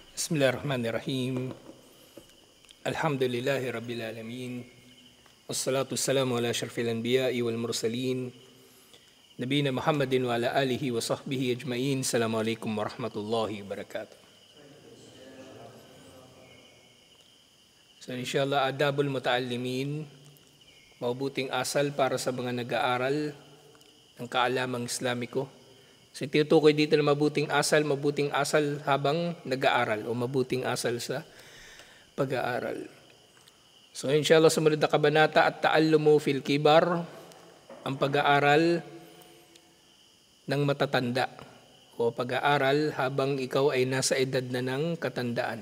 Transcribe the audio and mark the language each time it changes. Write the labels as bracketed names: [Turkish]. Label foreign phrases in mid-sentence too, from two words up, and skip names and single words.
[Arabic] بسم الله الرحمن الرحيم. الحمد لله رب العالمين. والصلاة والسلام على أشرف الأنبياء والمرسلين. نبينا محمد وعلى آله وصحبه أجمعين. السلام عليكم ورحمة الله وبركاته. So إن شاء الله، آداب المتعلمين, [Filipino] mabuting asal para sa mga nag-aaral ng kaalamang Islamiko. So tinutukoy dito na mabuting asal habang nag-aaral o mabuting asal sa pag-aaral. So [Arabic] إن شاء الله, [Filipino] sumunod na kabanata [Arabic] التعلم في الكبر, [Filipino] ang pag-aaral ng matatanda o pag-aaral habang ikaw ay nasa edad na ng katandaan.